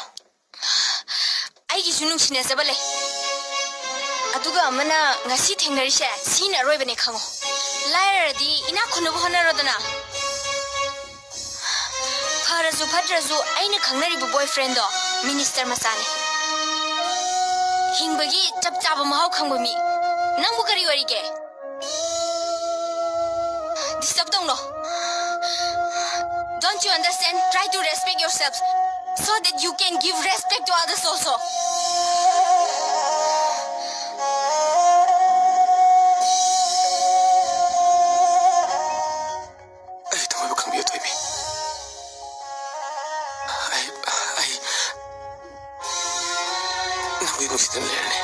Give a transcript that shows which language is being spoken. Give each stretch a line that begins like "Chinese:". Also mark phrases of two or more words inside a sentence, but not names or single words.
Manipuri: ꯑꯩꯒꯤꯁꯨ ꯅꯨꯡꯁꯤꯅꯖꯕ ꯂꯩ ꯑꯗꯨꯒ ꯑꯃꯅ ꯉꯁꯤ ꯊꯦꯡꯅꯔꯤꯁꯦ ꯁꯤꯅ ꯑꯔꯣꯏꯕꯅꯦ ꯈꯪꯉꯣ ꯂꯥꯏꯔꯔꯗꯤ ꯏꯅꯥꯛ ꯈꯨꯟꯅꯕ ꯍꯣꯠꯅꯔꯣꯗꯅ ꯐꯔꯁꯨ ꯐꯠꯇ꯭ꯔꯁꯨ ꯑꯩꯅ ꯈꯪꯅꯔꯤꯕ ꯕꯣꯏꯐ꯭ꯔꯦꯟꯗꯣ ꯃꯤꯅꯤꯁꯇꯔ ꯃꯆꯥꯅꯤ ꯍꯤꯡꯕꯒꯤ ꯆꯞ ꯆꯥꯕ ꯃꯍꯥꯎ ꯈꯪꯕ ꯃꯤ ꯅꯪꯕꯨ ꯀꯔꯤ ꯑꯣꯏꯔꯤꯒꯦ ꯗꯤꯁꯇꯔꯕ ꯇꯧꯅꯣ
English: Don't you understand? Try to respect yourself so that you can give respect to others also.
Manipuri: ꯑꯩ ꯊꯃꯣꯏꯕꯨ ꯈꯪꯕꯤꯌꯨ ꯊꯣꯏꯕꯤ ꯑꯩ ꯅꯪꯕꯨ ꯅꯨꯡꯁꯤꯗꯨꯅ ꯂꯩꯔꯅꯤ